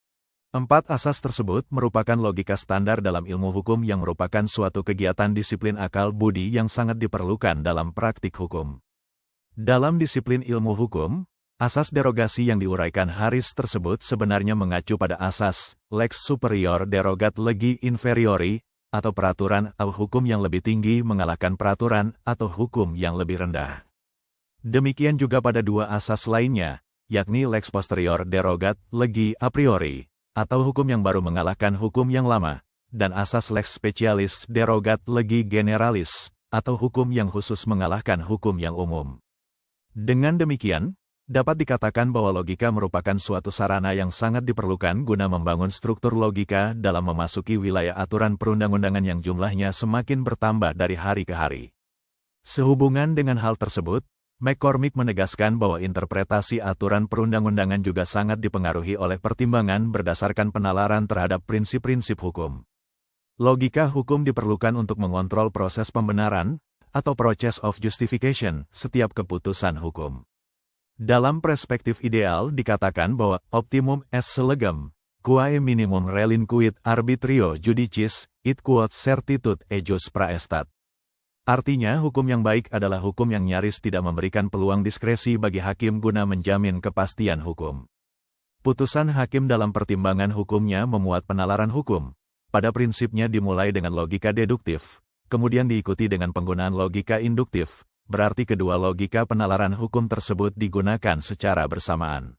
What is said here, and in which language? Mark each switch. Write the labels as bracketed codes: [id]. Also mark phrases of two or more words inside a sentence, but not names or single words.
[id] 4 asas tersebut merupakan logika standar dalam ilmu hukum yang merupakan suatu kegiatan disiplin akal budi yang sangat diperlukan dalam praktik hukum. Dalam disiplin ilmu hukum, asas derogasi yang diuraikan Harris tersebut sebenarnya mengacu pada asas [la] lex superior derogat legi inferiori, [id] atau peraturan atau hukum yang lebih tinggi mengalahkan peraturan atau hukum yang lebih rendah. Demikian juga pada 2 asas lainnya, yakni [la] lex posterior derogat legi a priori, [id] atau hukum yang baru mengalahkan hukum yang lama, dan asas [la] lex specialis derogat legi generalis, [id] atau hukum yang khusus mengalahkan hukum yang umum. Dengan demikian, dapat dikatakan bahwa logika merupakan suatu sarana yang sangat diperlukan guna membangun struktur logika dalam memasuki wilayah aturan perundang-undangan yang jumlahnya semakin bertambah dari hari ke hari. Sehubungan dengan hal tersebut, McCormick menegaskan bahwa interpretasi aturan perundang-undangan juga sangat dipengaruhi oleh pertimbangan berdasarkan penalaran terhadap prinsip-prinsip hukum. Logika hukum diperlukan untuk mengontrol proses pembenaran, atau [en] process of justification, [id] setiap keputusan hukum. Dalam perspektif ideal dikatakan bahwa [la] optimum est legem, quae minimum relinquit arbitrio judicis, id quod certitude ejus praestat. [id] Artinya hukum yang baik adalah hukum yang nyaris tidak memberikan peluang diskresi bagi hakim guna menjamin kepastian hukum. Putusan hakim dalam pertimbangan hukumnya memuat penalaran hukum. Pada prinsipnya dimulai dengan logika deduktif, kemudian diikuti dengan penggunaan logika induktif, berarti kedua logika penalaran hukum tersebut digunakan secara bersamaan.